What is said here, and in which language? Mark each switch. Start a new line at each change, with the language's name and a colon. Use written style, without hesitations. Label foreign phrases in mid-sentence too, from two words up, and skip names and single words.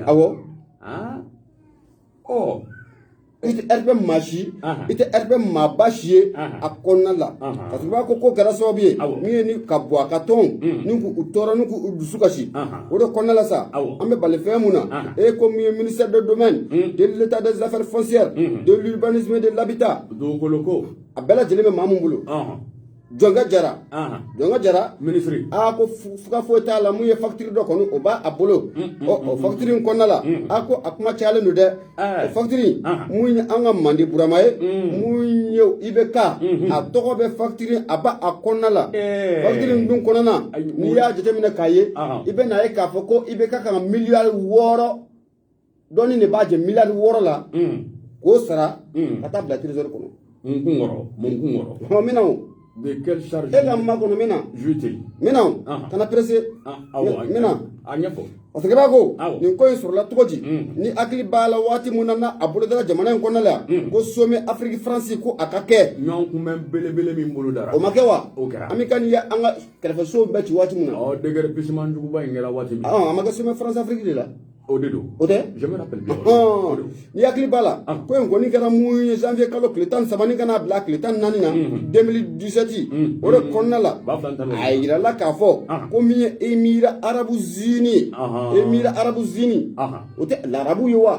Bambara: awɔ i tɛ RP maa si i tɛ RP maa basi ye a kɔnɔna la
French: parce que
Bambara: u b'a ko kɛra sababu ye min ye ni ka bɔ a ka tɔn ni k'u tɔɔrɔ ni k'u dusu kasi o de kɔnɔna la sa an bɛ bali fɛn mun na ko mun ye
French: ministère du domaine de l'état des affaires foncières de l'urbanisme et de l'habitat
Bambara: dugukolo ko a bɛɛ lajɛlen bɛ maa mun bolo Jɔnkɛ Jara ministre ko fuga foyi t'a la mun ye facture dɔ kɔni o b'a bolo o facture in kɔnɔna la ko a kuma cayalen don dɛ o facture mun ye an ka Mande Burama ye mun ye IBK a tɔgɔ bɛ facture a b'a kɔnɔna la facture in dun kɔnɔna n'i y'a jateminɛ k'a ye i bɛ na ye k'a fɔ ko IBK ka kan miliyari 6 dɔɔni de b'a jɛ miliyari 6 la k'o sara ka taa bila trésor kɔnɔ mun kɔrɔ mina o
French: de quelle charge
Bambara: e ka makɔnɔ mina juté mina kana pressé mina a ɲɛfɔ
French: parce que
Bambara: b'a ko nin ko in sɔrɔla cogo di ni hakili b'a la waati mun na a bolodala jamana in kɔnɔna la ko sommet Afrique France ko a ka kɛ ɲɔgɔn kunbɛn belebele min bolo dara o ma kɛ wa o kɛra an bɛ ka nin ye an ka kɛrɛfɛsow bɛɛ ci waati mun na déguerpissement juguba in kɛra waati min a ma kɛ sommet France Afrique de la o de don o tɛ
French: je me rappelle bien
Bambara: ni hakili b'a la ko in kɔni kɛra mun ye janvier kalo tile 13 ni kana bila tile 14 na 2017 o de kɔnɔna la a yirala k'a fɔ ko min ye Émirats Arabes Unis o tɛ l'arabu ye wa